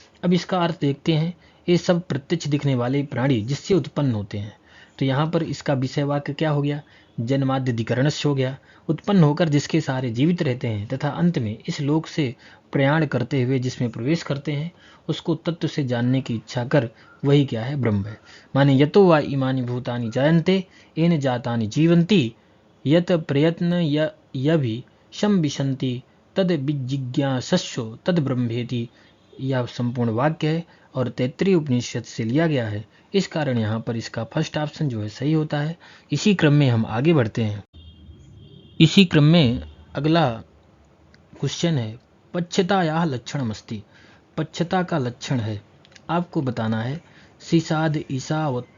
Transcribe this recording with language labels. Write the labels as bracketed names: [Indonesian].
[Hindi] अब इसका अर्थ देखते हैं, ये सब प्रत्यक्ष दिखने वाले प्राणी जिससे उत्पन्न होते हैं। तो यहाँ पर इसका विषय वाक्य क्या हो गया, जन्माद्यधिकरणस्य हो गया, उत्पन्न होकर जिसके सहारे जीवित रहते हैं तथा अंत में इस लोक से प्रयाण करते हुए जिसमें प्रवेश करते हैं उसको तत्व से जानने की इच्छा कर, वही क्या है, ब्रह्म है। [Sanskrit] माने यतो वा इमानि भूतानि जायन्ते येन जातानि जीवन्ति यत प्रयत्न यभि संविशन्ति तद विजिज्ञासस्यो तद ब्रह्मेति। [Hindi] यह संपूर्ण वाक्य है और तैत्तिरीय उपनिषद से लिया गया है। इस कारण यहाँ पर इसका फर्स्ट ऑप्शन जो है सही होता है। इसी क्रम में हम आगे बढ़ते हैं। इसी क्रम में अगला क्वेश्चन है, [Sanskrit] पच्छतायाः लक्षणमस्ति। [Hindi] पच्छता का लक्षण है, आपको बताना है। सीसाद ईसावत